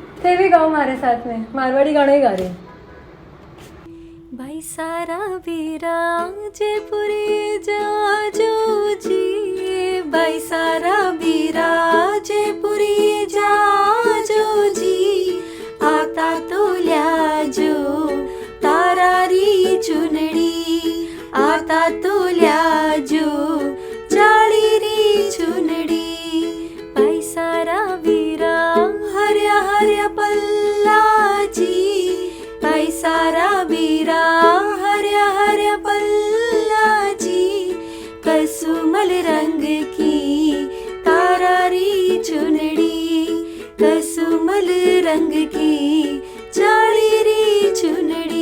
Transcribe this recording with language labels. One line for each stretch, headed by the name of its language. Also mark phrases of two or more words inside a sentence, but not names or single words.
Hindi: ये भी गाओ हमारे साथ में, मारवाड़ी गाना ही गा रही हूँ।
Marwari: भाई सारा वीरा जयपुरी जाजो जी, भाई सारा वीरा जयपुरी जाजो जी, आता तो ल्याजो तारारी चुनड़ी, आता तो ल्याजो जाली री चुनड़ी। भाई सारा वीरा हर्या हर्या पल्ला जी, भाई सारा वीरा हर्या हर्या पल्ला जी, कसुमल रंग की तारारी चुनड़ी, कसुमल रंग की जाली री चुनड़ी।